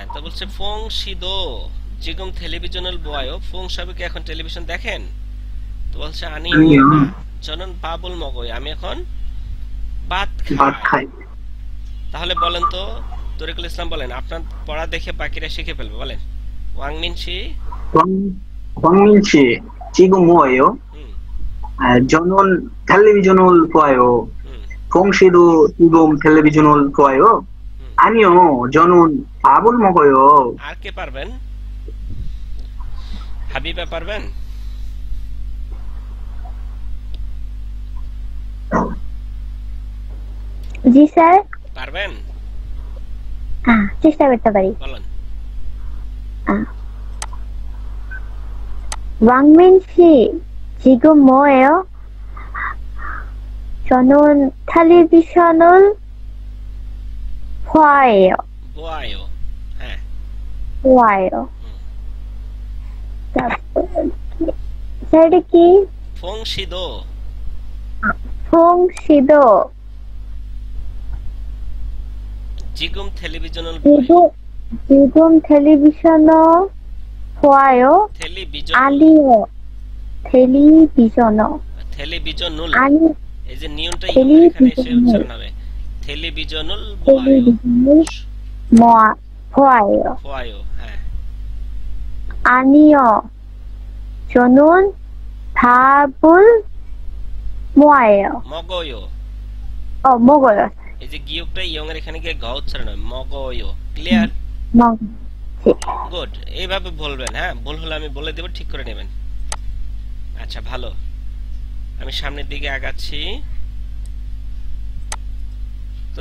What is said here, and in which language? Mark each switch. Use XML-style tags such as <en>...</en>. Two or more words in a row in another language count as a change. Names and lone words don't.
<bn>তো বলছে</bn> <ko>봉씨도 지금 텔레비전을 봐,</ko> <bn>ফুং সাহেব কি এখন টেলিভিশন দেখেন? তো বলছে</bn> <ko>아니 나 저는 밥을 먹어,</ko> <bn>আমি এখন ভাত ভাত খাই। খাই। তাহলে বলেন তো তরিকুল ইসলাম, বলেন আপনার পড়া দেখে বাকিরা শিখে ফেলবে, বলেন।</bn> <ko>왕민 씨 광민씨 지금 뭐예요? হুম 저는 텔레비전을 봐요. হুম 봉씨도 지금 텔레비전을 봐요? হুম। 아니요, 저는 밥을 먹어요.</ko> <bn>আর কে পারবেন? হাবিবা পারবেন? জি স্যার। পারবেন? চেষ্টা করতে পারি। বলেন।</bn> <ko>왕민 씨, 지금 뭐예요? 저는 텔레비전을 봐요. বোয়ায়ো। হ্যাঁ 봐요.</ko> <bn>স্যার এটা কি?</bn> <ko>봉씨도. ফংশিদ 지금 텔레비전을 봐, 지금 텔레비전 봐요. টেলিভিশন 아니요. 텔레비전 টেলিভিশনুল, 아니</ko> <bn>এই যে নিয়নটা এখানে এসে উচ্চারণ হবে।</bn> <ko>텔레비전을 봐요, 텔레비전을 봐요. বোয়ায়ো। হ্যাঁ 아니요. 저는 밥을 먹어요. মগয়ো। 먹어요.</ko> <bn>এই যে গিয়কটা ইয়ং এর এখানে গিয়ে গ উচ্চারণ হয়, মগয়ো। ক্লিয়ার?</bn> <ko>먹.</ko> <bn>গুড, এইভাবে বলবেন। হ্যাঁ, ভুল হলে আমি বলে দেব, ঠিক করে নেবেন। আচ্ছা ভালো, আমি সামনের দিকে আগাচ্ছি।</bn>